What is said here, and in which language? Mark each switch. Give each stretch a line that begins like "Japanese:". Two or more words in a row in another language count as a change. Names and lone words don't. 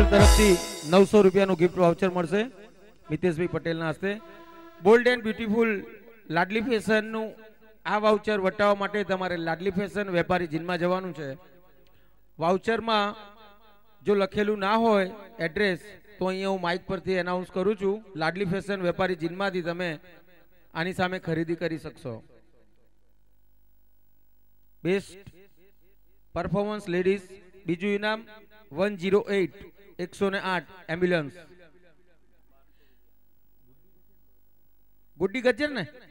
Gujarati: તરફ થી 900 રૂપિયા
English: gift voucher
Gujarati: મળશે મિતેશ ભાઈ પટેલ ના હસ્તે। બોલ્ડ એન્ડ બ્યુટીફુલ લાડલી ફેશન નુ આ વાઉચર વટાવા માટે તમારે લાડલી ફેશન વેપારી જીનમા જવાનું છે। વાઉચર માં જો લખેલું ના હોય એડ્રેસ તો અહીંયા હું માઇક પરથી એનાઉન્સ કરું છું। લાડલી ફેશન વેપારી જીનમાંથી તમે આની સામે ખરીદી કરી શકશો।
English: best performance ladies
Gujarati: બીજું ઇનામ 108 108 એમ્બ્યુલન્સ। ગુડ્ડી ગજ્જર ને